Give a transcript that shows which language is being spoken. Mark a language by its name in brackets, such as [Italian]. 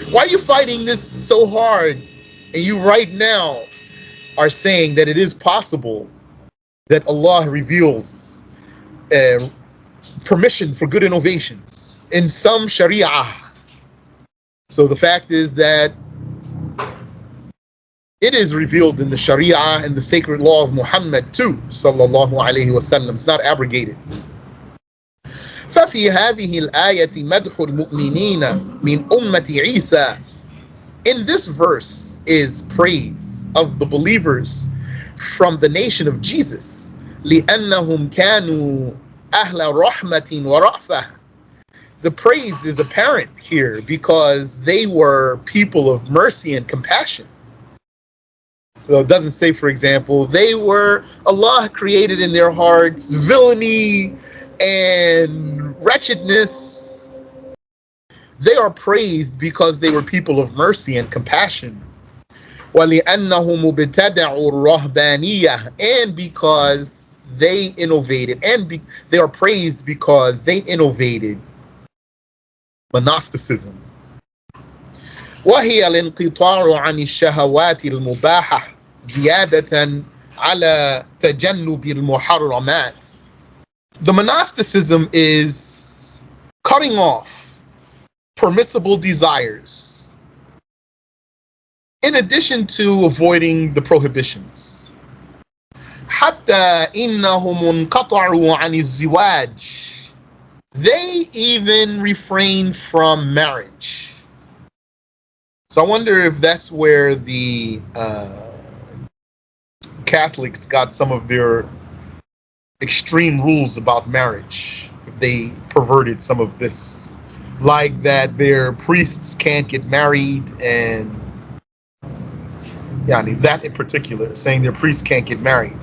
[English] Why are you fighting this so hard? And you right now are saying that it is possible that Allah reveals permission for good innovations in some sharia. So the fact is that it is revealed in the sharia and the sacred law of Muhammad too, sallallahu alaihi wasallam. It's not abrogated. [Arabic] ففي هذه الآية مدح المؤمنين من أمة عيسى. [English] In this verse is praise of the believers from the nation of Jesus. [Arabic] لأنهم كانوا أهل رحمة ورأفة. [English] The praise is apparent here because they were people of mercy and compassion. So it doesn't say, for example, Allah created in their hearts villainy and wretchedness. They are praised because they were people of mercy and compassion. [Arabic] وَلِأَنَّهُمْ ابْتَدَعُوا الرَّهْبَانِيَّةَ, [English] and because they innovated, and they are praised because they innovated monasticism. [Arabic] وهي الانقطاع عن الشهوات المباحة زيادة على تجنب المحرمات. [English] The monasticism is cutting off permissible desires in addition to avoiding the prohibitions. [Arabic] حتى إنهم انقطعوا عن الزواج. [English] They even refrain from marriage. So I wonder if that's where the Catholics got some of their extreme rules about marriage. If they perverted some of this, like that their priests can't get married, and that in particular, saying their priests can't get married.